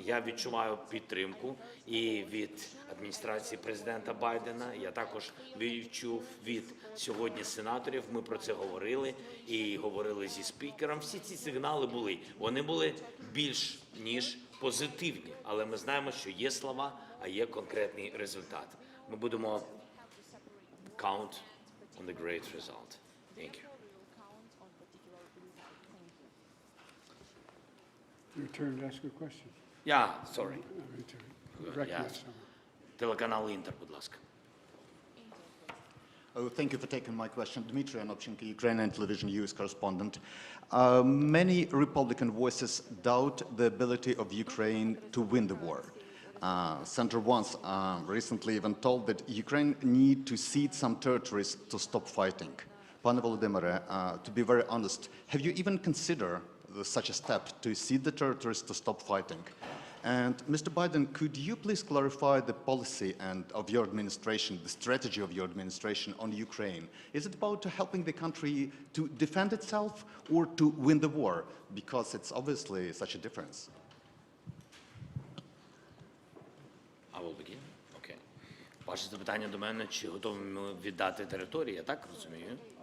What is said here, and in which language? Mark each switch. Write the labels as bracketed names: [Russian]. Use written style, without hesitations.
[Ukrainian] Я відчуваю підтримку і від адміністрації президента Байдена, я також відчув від сьогодні сенаторів, ми про це говорили і говорили зі спікером. Всі ці сигнали були, вони були більш ніж позитивні, але ми знаємо, що є слова, а є конкретний результат. Ми будемо [English] count on the great result. Thank you. Your turn to ask a question. Sorry. Recognize someone. [Ukrainian] Телеканал Інтер, будь ласка. [English] Oh, thank you for taking my question. Dmitry Anopchenko, Ukrainian television US correspondent. Many Republican voices doubt the ability of Ukraine to win the war. Senator once recently even told that Ukraine need to cede some territories to stop fighting. Pane Volodymyr, to be very honest, have you even considered such a step to cede the territories to stop fighting? And Mr. Biden, could you please clarify the policy of your administration, the strategy of your administration on Ukraine? Is it about helping the country to defend itself or to win the war? Because it's obviously such a difference. I will begin. Okay. [Ukrainian] Ваше запитання до мене, чи готові ми віддати території, я так розумію?